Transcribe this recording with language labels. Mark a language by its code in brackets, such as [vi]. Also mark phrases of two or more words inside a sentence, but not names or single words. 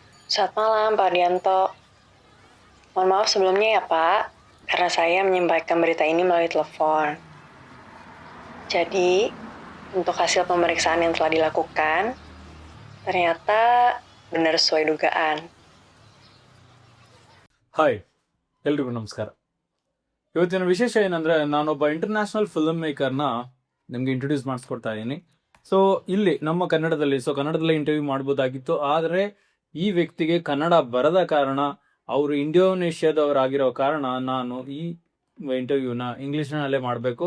[id] Selamat malam, Pak Dianto. Mohon maaf sebelumnya ya, Pak, karena saya menyampaikan berita ini melalui telepon. Jadi, untuk hasil pemeriksaan yang telah dilakukan, ternyata benar sesuai dugaan. [kn] ಹಾಯ್ ಎಲ್ರಿಗೂ ನಮಸ್ಕಾರ. ಇವತ್ತಿನ ವಿಶೇಷ ಏನಂದರೆ ನಾನೊಬ್ಬ [en] international film maker-na [kn] ನಿಮಗೆ ಇಂಟ್ರೊಡ್ಯೂಸ್ ಮಾಡಿಸ್ಕೊಡ್ತಾ ಇದ್ದೀನಿ. ಸೊ ಇಲ್ಲಿ ನಮ್ಮ ಕನ್ನಡದಲ್ಲಿ ಇಂಟರ್ವ್ಯೂ ಮಾಡ್ಬೋದಾಗಿತ್ತು, ಆದರೆ ಈ ವ್ಯಕ್ತಿಗೆ ಕನ್ನಡ ಬರದ ಕಾರಣ, ಅವರು ಇಂಡೋನೇಷ್ಯಾದವರಾಗಿರೋ ಕಾರಣ ನಾನು ಈ ಇಂಟರ್ವ್ಯೂನ ಇಂಗ್ಲೀಷ್ನಲ್ಲೇ ಮಾಡಬೇಕು.